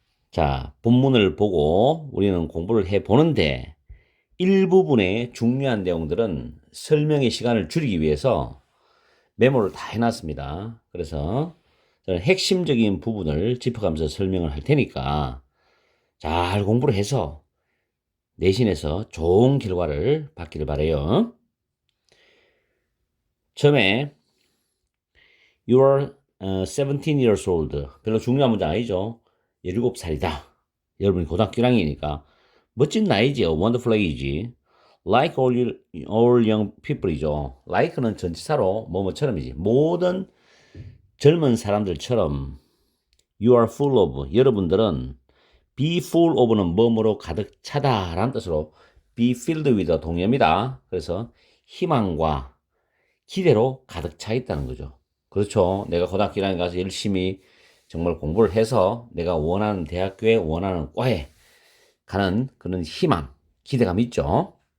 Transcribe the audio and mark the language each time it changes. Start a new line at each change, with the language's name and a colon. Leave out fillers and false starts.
Korean: 자, 본문을 보고 우리는 공부를 해보는데 일부분의 중요한 내용들은 설명의 시간을 줄이기 위해서 메모를 다 해놨습니다. 그래서 저는 핵심적인 부분을 짚어가면서 설명을 할 테니까 잘 공부를 해서 내신에서 좋은 결과를 받기를 바라요.
English: 처음에 You are 17 years old.
Korean: 별로 중요한 문제 아니죠. 17살이다. 여러분이 고등학교 1학년이니까 멋진 나이지요.
English: Wonderful age. Like all young people이죠.
Korean: Like는 전치사로 뭐뭐처럼이지. 모든 젊은 사람들처럼
English: You are full of.
Korean: 여러분들은 be full of는 뭐뭐로 가득 차다 라는 뜻으로 be filled with 동의어입니다. 그래서 희망과 기대로 가득 차 있다는 거죠. 그렇죠. 내가 고등학교 1학년 가서 열심히 정말 공부를 해서 내가 원하는 대학교에 원하는 과에 가는 그런 희망, 기대감 있죠.